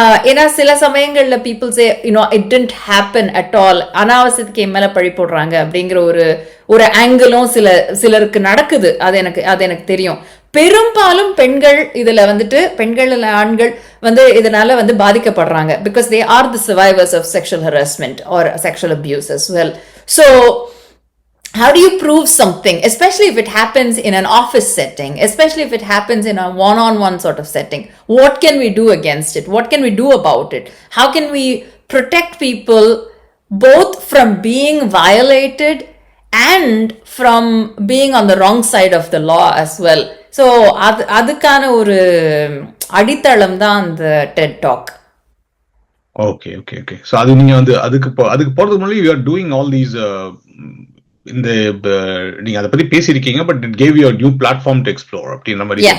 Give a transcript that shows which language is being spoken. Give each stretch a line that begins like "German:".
Tamil: ஏன்னா சில சமயங்கள்ல
English: people say, it didn't happen at all,
Tamil: அனாவசியத்துக்கு என் மேல பழி போடுறாங்க அப்படிங்கிற ஒரு ஆங்கிளும் சிலருக்கு நடக்குது. அது எனக்கு தெரியும். பெரும்பாலும் பெண்கள் இதுல வந்துட்டு பெண்கள் ஆண்கள் வந்து இதனால வந்து பாதிக்கப்படுறாங்க,
English: because they are the survivors of sexual harassment or sexual abuse as well. So how do you prove something, especially if it happens in an office setting, especially if it happens in a one-on-one sort of setting? What can we do against it? What can we do about it? How can we protect people both from being violated and from being on the wrong side of the law as well?
Tamil: So அதுக்கான ஒரு அடித்தளம் தான் அந்த TED Talk. Okay. So அது நீங்க வந்து அதுக்கு போறதுக்கு முன்னாடி
English: you are doing all these
Tamil: இந்த நீங்க அதை பத்தி பேசியிருக்கீங்க,
English: but it gave you a new platform to explore
Tamil: அப்படின்ற மாதிரி.